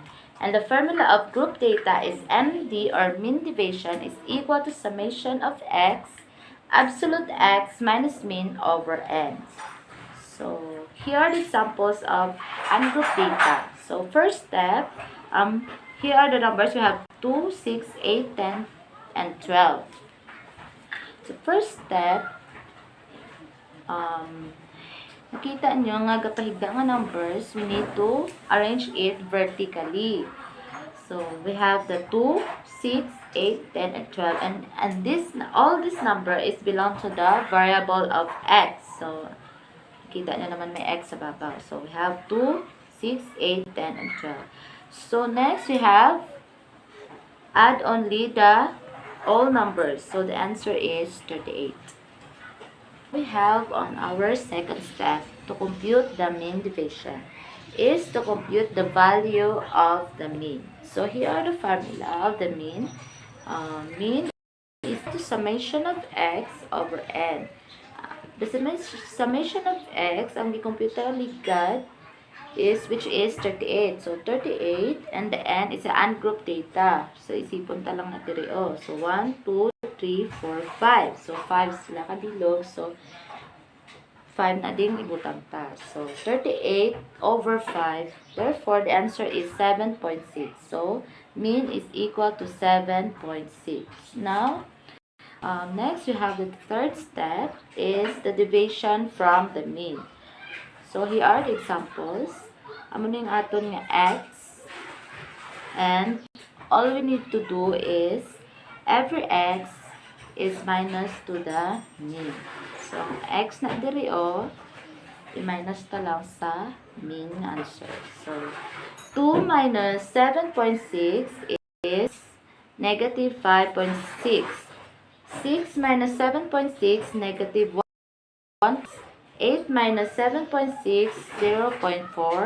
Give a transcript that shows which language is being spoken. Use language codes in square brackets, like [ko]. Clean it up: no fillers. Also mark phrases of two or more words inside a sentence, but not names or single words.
[en] And the formula of group data is MD or mean deviation is equal to summation of X absolute X minus mean over N. So here are the examples of ungrouped data. So first step, here are the numbers. We have 2, 6, 8, 10, and 12. So first step, [hil] nakita nyo nga gapahigda nga [en] numbers, we need to arrange it vertically. So we have the 2, 6, 8, 10, and 12. And all this number is belong to the variable of x. [hil] So nakita nyo naman may x sa babaw. [en] So we have 2, 6, 8, 10, and 12. So next we have add only the all numbers. So the answer is 38. We have on our second step to compute the mean deviation is to compute the value of the mean. So here are the formula of the mean. Mean is the summation of x over n. The summation of x, [hil] ang gicomputer ligad [en] which is 38. So 38 and the n is an ungrouped data. [hil] So isipon ta lang na diri. So 1, 2, 3, 4, 5. So 5 sila kadilog. So 5 na ding ibutang ta. [en] So 38 over 5. Therefore the answer is 7.6. So mean is equal to 7.6. Now next we have the third step is the deviation from the mean. So here are the examples. [hil] Amo ning aton nga [en] x, and all we need to do is every x is minus to the mean. So, [hil] ang x na diri i-minus ta lang sa mean answer. [en] So, 2 minus 7.6 is negative 5.6. 6 minus 7.6, negative 1. 8 minus 7.6, 0.4.